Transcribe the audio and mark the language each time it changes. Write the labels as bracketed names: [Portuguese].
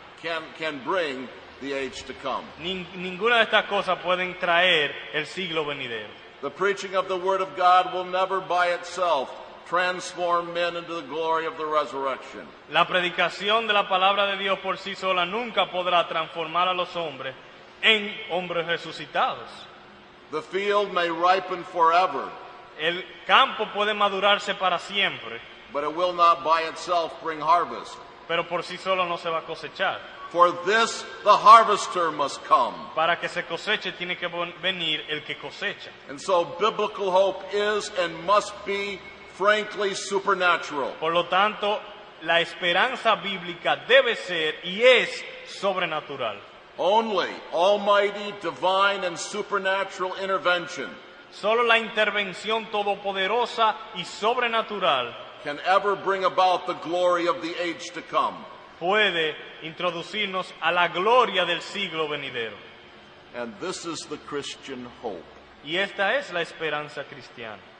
[English] can bring the age to come. [Spanish] Ninguna de estas cosas pueden traer el siglo venidero. [English] The preaching of the Word of God will never by itself transform men into the glory of the resurrection. [Spanish] La predicación de la palabra de Dios por sí sola nunca podrá transformar a los hombres en hombres resucitados. [English] The field may ripen forever, [Spanish] El campo puede madurarse para siempre, [English] but it will not by itself bring harvest. [Spanish] pero por sí solo no se va a cosechar. [English] For this the harvester must come. [Spanish] Para que se coseche tiene que venir el que cosecha. [English] And so biblical hope is and must be frankly supernatural. [Spanish] Por lo tanto, la esperanza bíblica debe ser y es sobrenatural. [English] Only almighty, divine, and supernatural intervention [Spanish] Solo la intervención todopoderosa y sobrenatural [English] can ever bring about the glory of the age to come. [Spanish] puede introducirnos a la gloria del siglo venidero. [English] And this is the Christian hope. [Spanish] Y esta es la esperanza cristiana.